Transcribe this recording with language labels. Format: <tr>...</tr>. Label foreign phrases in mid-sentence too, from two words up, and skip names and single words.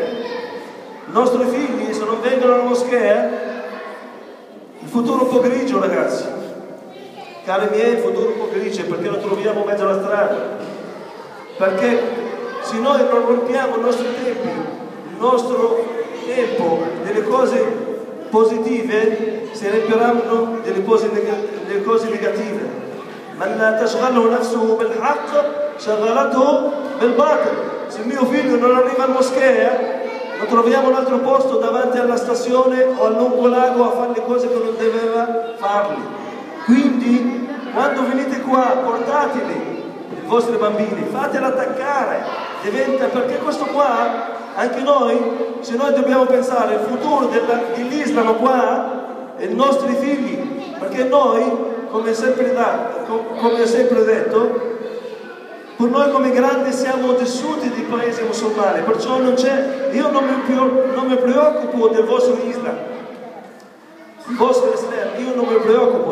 <it>I nostri figli, se non vengono alla moschea, il futuro è un po' grigio, ragazzi, cari miei, il futuro è un po' grigio, perché lo troviamo in mezzo alla strada, perché se noi non rompiamo il nostro tempo delle cose positive, si riempiranno delle cose negative.</it> <ar>من لا تشغل نفسه بالحق شغلته بالباطل.</ar> <it>Se mio figlio non arriva in moschea, lo troviamo in un altro posto davanti alla stazione o al lungo lago a fare le cose che non doveva farle. Quindi quando venite qua portateli i vostri bambini, fateli attaccare. Diventa, perché questo qua, anche noi, se noi dobbiamo pensare al futuro dell'Islam qua, e i nostri figli, perché noi, come sempre detto, per noi come grandi siamo tessuti di paesi musulmani, perciò non c'è, io non mi preoccupo del vostro Islam, il vostro Islam, io non mi preoccupo.</it>